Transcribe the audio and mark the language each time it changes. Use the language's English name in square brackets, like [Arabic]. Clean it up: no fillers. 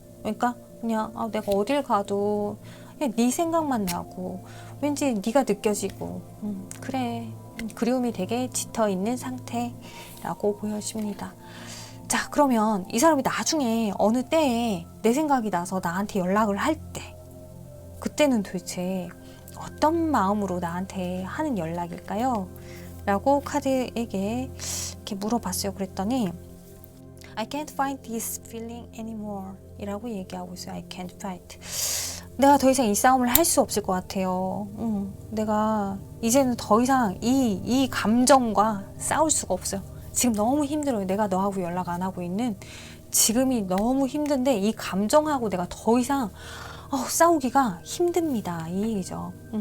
[Korean] 그러니까 그냥 내가 어딜 가도 그냥 네 생각만 나고 왠지 네가 느껴지고 그래, 그리움이 되게 짙어 있는 상태라고 보여집니다. 자, 그러면 이 사람이 나중에 어느 때에 내 생각이 나서 나한테 연락을 할 때, 그때는 도대체 어떤 마음으로 나한테 하는 연락일까요? 라고 카드에게 이렇게 물어봤어요. 그랬더니 [English] I can't fight this feeling anymore [Korean] 이라고 얘기하고 있어요. [English] I can't fight. [Korean] 내가 더 이상 이 싸움을 할 수 없을 것 같아요. 내가 이제는 더 이상 이 감정과 싸울 수가 없어요. 지금 너무 힘들어요. 내가 너하고 연락 안 하고 있는 지금이 너무 힘든데 이 감정하고 내가 더 이상 싸우기가 힘듭니다. 이 얘기죠.